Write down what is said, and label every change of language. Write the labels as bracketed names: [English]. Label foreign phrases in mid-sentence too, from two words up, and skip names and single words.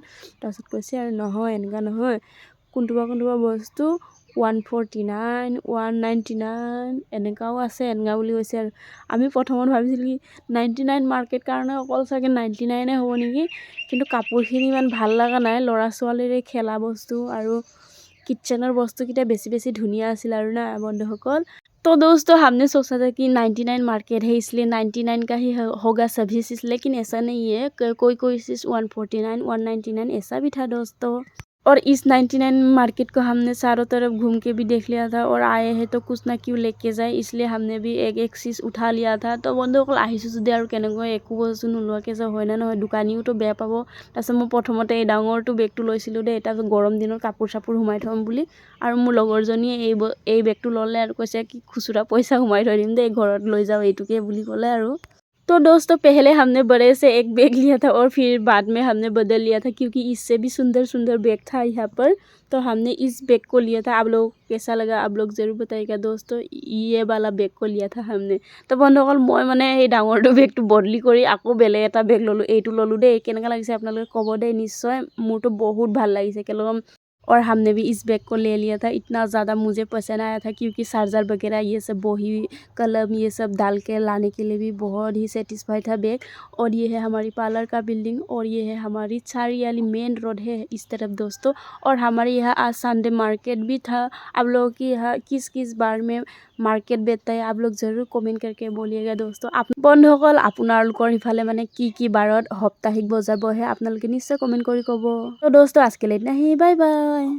[Assamese] তাৰপিছত কৈছে আৰু নহয়, এনেকুৱা নহয়, কোনটোবা বস্তু 149 199 এনেকুৱাও আছে, এনেকুৱা বুলি কৈছে। আৰু আমি প্ৰথমত ভাবিছিলোঁ কি 99 মাৰ্কেট কাৰণে অকল চাগে 99 হ'ব নেকি, কিন্তু কাপোৰখিনি ইমান ভাল লগা নাই। ল'ৰা ছোৱালীৰে খেলা বস্তু আৰু কিচেনৰ বস্তু কিটা বেছি ধুনীয়া আছিল আৰু না बंधुসকल। [Hindi] तो दोस्तों हमने सोचा था कि 99 मार्केट है इसलिए 99 का ही होगा सभी चीज़, लेकिन ऐसा नहीं है। कोई चीज़ 149 199 ऐसा भी था दोस्तों। और इस 99 मार्केट को हमने चारों तरफ घूम के भी देख लिया था, और आए हैं तो कुछ ना क्यों लेके जाए, इसलिए हमने भी एक चीज़ उठा लिया था। [Assamese] तो বন্ধুসকল আহিছোঁ যদি আৰু কেনেকৈ একো বস্তু নোলোৱাকৈ যাওঁ, হয় না নহয়, দোকানীওতো বেয়া পাব। তাৰপিছত মই প্ৰথমতে এই ডাঙৰটো বেগটো লৈছিলোঁ দেই, তাৰপিছত গৰম দিনৰ কাপোৰ চাপোৰ সোমাই থ'ম বুলি। আৰু মোৰ লগৰজনীয়ে এই বেগটো ল'লে আৰু কৈছে কি খুচুৰা পইচা সোমাই থৈ দিম দেই, ঘৰত লৈ যাওঁ এইটোকে বুলি ক'লে আৰু। [Hindi] तो दोस्तों पहले हमने बड़े से एक बैग लिया था और फिर बाद में हमने बदल लिया था, क्योंकि इससे भी सुंदर बैग था यहाँ पर। तो हमने इस बैग को लिया था। आप लोग कैसा लगा आप लोग ज़रूर बताइएगा दोस्तों। ये वाला बैग को लिया था हमने। [Assamese] तो বন্ধুসকল মই মানে এই ডাঙৰটো বেগটো বদলি কৰি আকৌ বেলেগ এটা বেগ ল'লোঁ, এইটো ল'লোঁ দেই। কেনেকুৱা লাগিছে আপোনালোকে ক'ব দেই নিশ্চয়, মোৰতো বহুত ভাল লাগিছে কেলেই। [Hindi] और हमने भी इस बैग को ले लिया था। इतना ज़्यादा मुझे पसंद आया था, क्योंकि चार्जर वगैरह ये सब, बही कलम ये सब डाल के लाने के लिए भी बहुत ही सेटिस्फाई था बैग। और ये है हमारी पार्लर का बिल्डिंग, और ये है हमारी चारियाली मेन रोड है इस तरफ दोस्तों। और हमारे यहाँ आज संडे मार्केट भी था। आप लोगों की यहाँ किस बार में मार्केट बेचता है, आप लोग ज़रूर कमेंट करके बोलिएगा दोस्तों। [Assamese] বন্ধুসকল আপোনালোকৰ ইফালে মানে কি বাৰত সাপ্তাহিক বজাৰ বহে আপোনালোকে নিশ্চয় কমেন্ট কৰি ক'ব। [Hindi] তো दोस्तों आज के लिए इतना ही, बाय बाय।